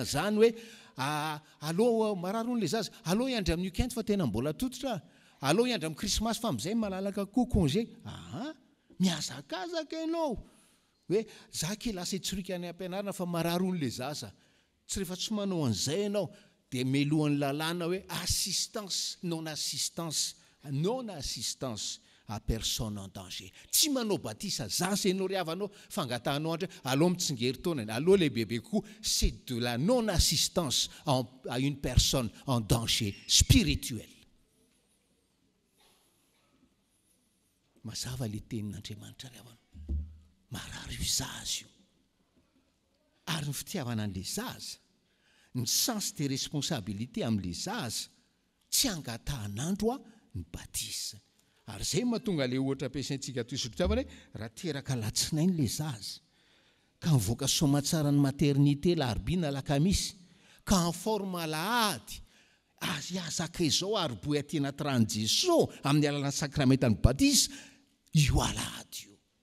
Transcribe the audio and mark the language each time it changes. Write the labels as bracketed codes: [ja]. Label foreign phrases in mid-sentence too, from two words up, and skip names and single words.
[mg] zany hoe aloha marary on'le zaza aloha iandry amin'ny weekend fa tena mbola tototra aloha iandry amin'ny krismasy fa am'izay malalaka koa congé miazakazaka ianao hoe za ke lasa itsorika any ampianarana fa marary on'le zaza tsy rehefa tsy manao an'izay ianao dia melohan'ny lalàna hoe [fr] assistance non assistance à personne en danger [mg] tsy manao batisa zaza ianao ry havanao fangatahanao andra aloha mitsingery taona aloha le bebe koa [fr] c'est de la non assistance à une personne en danger spirituel [mg] mazava le tenin'Andriamanitra ry havana marary io zaza io ary ny fitiavana an'le zaza ny sens [fr] de responsabilité [mg] amin'le zaza tsy angatahan'andro a ny batisa ary zay mahatonga le ohatra ampiasaintsika toy isotro-fitiavana hoe raha teraka latsinainy le zaza ka mivoaka somatsara ny maternité larobina lakamisy ka [fr] en forme [mg] lahady azy azaka izao ary boy aty anaty rany Jesosy amin'ny alalan'ny sakramentany batisa io alahady io